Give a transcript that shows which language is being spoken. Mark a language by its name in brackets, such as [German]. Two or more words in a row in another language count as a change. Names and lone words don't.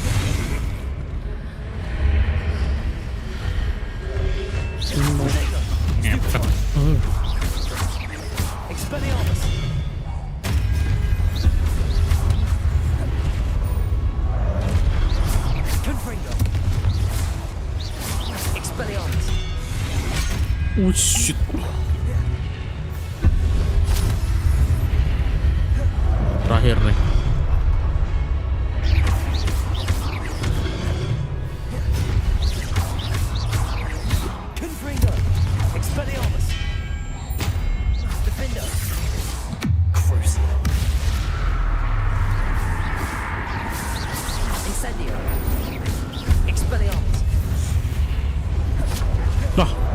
[Indonesian] Ngepet. Expelliarmus. Confringo. Expelliarmus. [English] Oh shit. [Indonesian] Terakhir nih. Confringo. Expelliarmus. Defender. Proce. Incendio. Expelliarmus. Dah.